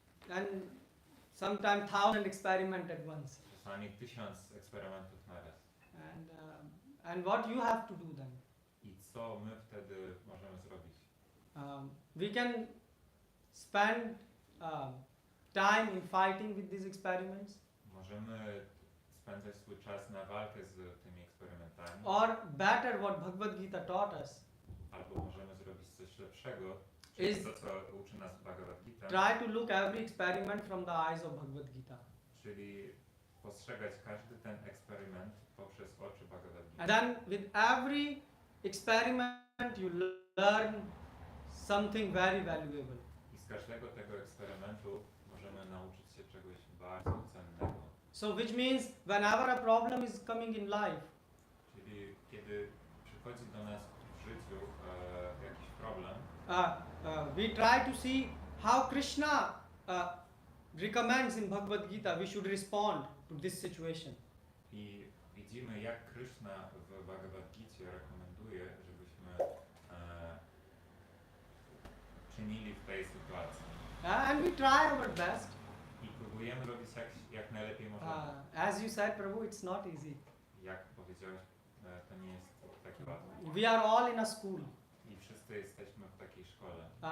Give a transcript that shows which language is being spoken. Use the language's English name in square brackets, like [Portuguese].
[English] and sometimes 1000 experiments at once. [Polish] Czasami 1000 eksperymentów na raz. [English] And what you have to do then? [Polish] I co my wtedy możemy zrobić? [English] We can spend time in fighting with these experiments, [Polish] Możemy spędzać swój czas na walkę z tymi eksperymentami, [English] or better, what Bhagavad Gita taught us, [Polish] albo możemy zrobić coś lepszego, czyli [English] Is- [Polish] to, co uczy nas Bhagavad Gita, [English] try to look every experiment from the eyes of Bhagavad Gita. [Polish] czyli postrzegać każdy ten eksperyment poprzez oczy Bhagavad Gita. [English] And then with every experiment you learn something very valuable. [Polish] I z każdego tego eksperymentu możemy nauczyć się czegoś bardzo cennego. [English] So which means whenever a problem is coming in life, [Polish] Czyli kiedy przychodzi do nas w życiu jakiś problem, [English] we try to see how Krishna recommends in Bhagavad Gita we should respond to this situation. [Polish] i widzimy, jak Krishna w Bhagavad Gicie rekomenduje, żebyśmy czynili w tej sytuacji. [English] And we try our best. [Polish] I próbujemy robić jak najlepiej możemy. [English] As you said, Prabhu, it's not easy. [Polish] Jak powiedziałeś, to nie jest takie łatwe. [English] We are all in a school. [Polish] I wszyscy jesteśmy w takiej szkole,